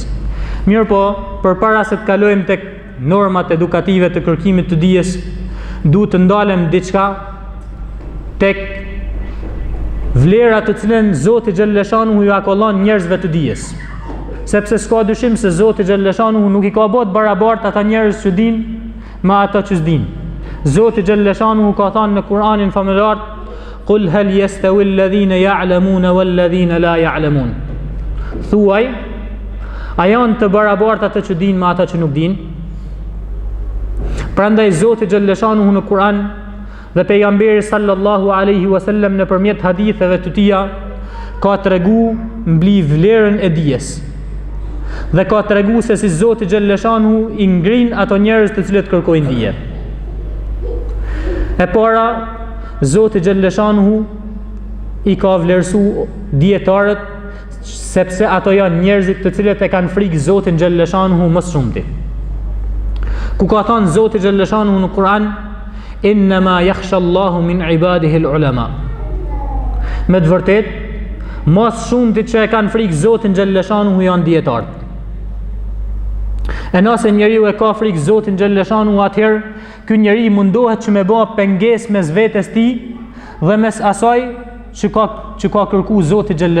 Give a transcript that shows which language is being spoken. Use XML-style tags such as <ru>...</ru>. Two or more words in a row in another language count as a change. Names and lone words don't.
<sq>Mirë, po përpara se të kalojmë tek normat edukative të kërkimit të dijes, duhet të ndalem diçka tek vlerat të cilën Zoti xhalleshanuhu ju ka dhënë njerëzve të dijes. Sepse s'ka dyshim se Zoti xhalleshanuhu nuk i ka bërë barabart ata njerëz që dinë me ata që s'dinë. Zoti xhalleshanuhu ka thënë në Kur'anin famullar:</sq> <ar>"قل هل يستوي الذين يعلمون والذين لا يعلمون."</ar> <sq>Thuaj, a janë të barabartë ata që dinë me ata që nuk dinë? Prandaj Zoti xhalleshanuhu në Kur'an dhe pejgamberi</sq> <ar>صلى الله عليه وسلم</ar> <sq>nëpërmjet haditheve të tija ka tregu mbi vlerën e dijes. Dhe ka tregu se si Zoti xhalleshanuhu i ngrin ato njerëz të cilët kërkojnë dije. E para, Zoti xhalleshanuhu i ka vlerësu dietarët sepse ato janë njerëzit të cilët e kanë frikë Zotin xhalleshanuhu më shumti. Ku ka thënë Zoti xhalleshanuhu në Kur'an:</sq> <ar>"إنما يخشى الله من عباده العلماء."</ar> <sq>Me të vërtetë, më shumti që e kanë frikë Zotin xhalleshanuhu janë dietarët. E nëse njeriu e ka frikë Zotin xhalleshanuhu, atëherë ky njeri mundohet që me bë pengesë mes vetes tij dhe mes asaj që ka kërku Zoti xhalleshanuhu.</sq>